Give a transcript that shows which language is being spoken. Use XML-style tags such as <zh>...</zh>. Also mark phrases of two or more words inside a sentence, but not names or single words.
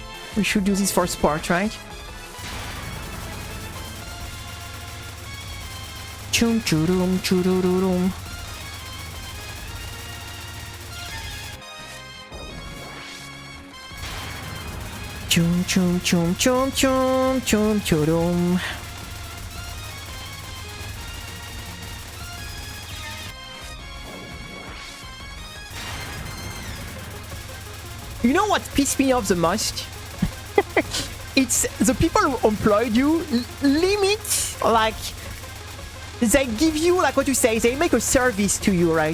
<en>We should do this for sport, right? Chum churum chururum. Chum chum chum chum chum chum churum. You know what pissed me off the most? It's the people who employed you limit, like, they give you, like what you say, they make a service to you, right?</en>